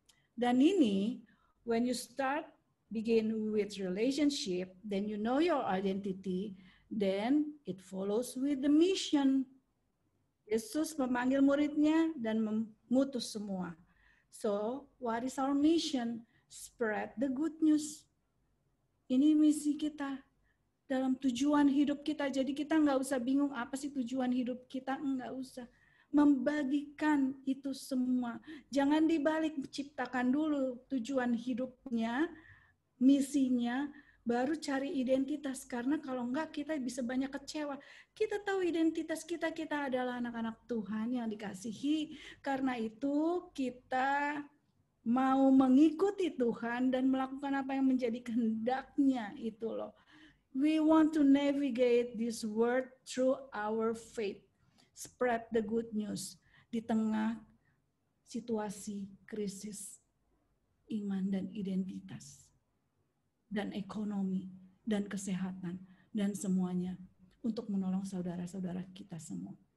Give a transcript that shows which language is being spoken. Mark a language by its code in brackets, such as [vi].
[id] Dan ini, [en] when you begin with relationship, then you know your identity, then it follows with the mission. [id] Yesus memanggil muridnya dan mengutus semua. [en] So, what is our mission? Spread the good news. [id] Ini misi kita. Dalam tujuan hidup kita. Jadi kita nggak usah bingung apa sih tujuan hidup kita. Nggak usah. Membagikan itu semua. Jangan dibalik, ciptakan dulu tujuan hidupnya, misinya, baru cari identitas. Karena kalau enggak kita bisa banyak kecewa. Kita tahu identitas kita adalah anak-anak Tuhan yang dikasihi. Karena itu kita mau mengikuti Tuhan dan melakukan apa yang menjadi kehendaknya itu loh. [en] We want to navigate this world through our faith. Spread the good news [id] di tengah situasi krisis iman dan identitas dan ekonomi dan kesehatan dan semuanya untuk menolong saudara-saudara kita semua.